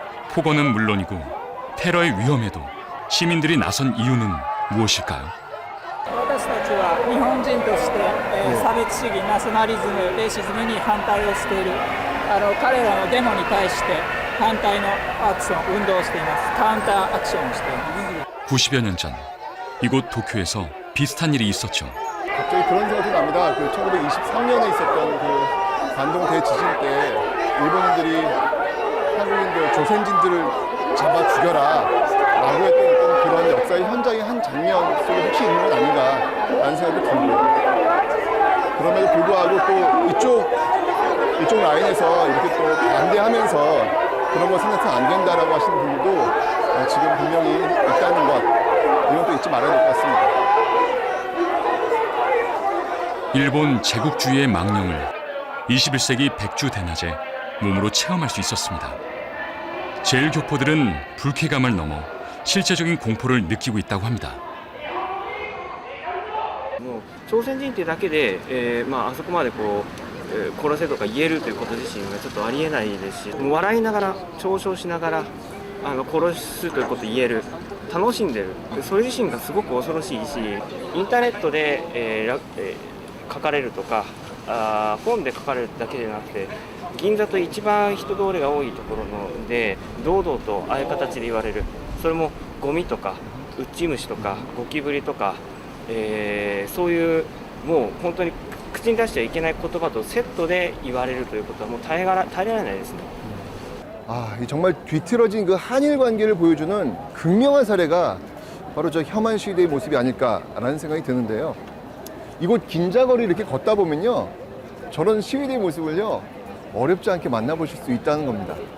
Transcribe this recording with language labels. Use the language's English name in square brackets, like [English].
[Korean] 폭언은 물론이고 테러의 위험에도 시민들이 나선 이유는 무엇일까요? [Japanese] 私たちは日本人として、差別主義、ナショナリズム、レイシズムに反対をしている彼らのデモに対して反対のアクション、運動をしています。カウンターアクションをしています。 [Korean] 90여 년 전 이곳 도쿄에서 비슷한 일이 있었죠. 갑자기 그런 생각이 납니다. 그 1923년에 있었던 그 관동 대지진 때 일본인들이 한국인들, 조선진들을 잡아 죽여라 라고 했던 어떤 그런 역사의 현장의 한 장면 속에 혹시 있는 건 아닌가라는 생각이 들고요. 그럼에도 불구하고 또 이쪽 라인에서 이렇게 또 반대하면서 그런 거 생각해서 안 된다라고 하시는 분들도 지금 분명히 있다는 것, 이건 또 잊지 말아야 될 것 같습니다. 일본 제국주의의 망령을 21세기 백주 대낮에 몸으로 체험할 수 있었습니다. 제일교포들은 불쾌감을 넘어 실제적인 공포를 느끼고 있다고 합니다. [Japanese] もう朝鮮人っていうだけで、あそこまでこう、殺せとか言えるということ自身がちょっとありえないですし、もう笑いながら嘲笑しながら殺すということを言える、楽しんでる、それ自身がすごく恐ろしいし、インターネットで、書かれるとか本で書かれるだけでなくて、銀座と一番人通りが多いところので堂々とああいう形で言われる、それもゴミとかウッチムシとかゴキブリとか、そういうもう本当に口に出してはいけない言葉とセットで言われるということはもう耐えられないですね。 [Korean] 이 정말 뒤틀어진 그 한일 관계를 보여주는 극명한 사례가 바로 저 혐한 시위대의 모습이 아닐까라는 생각이 드는데요. 이곳 긴자거리 이렇게 걷다 보면요, 저런 시위대의 모습을요 어렵지 않게 만나보실 수 있다는 겁니다.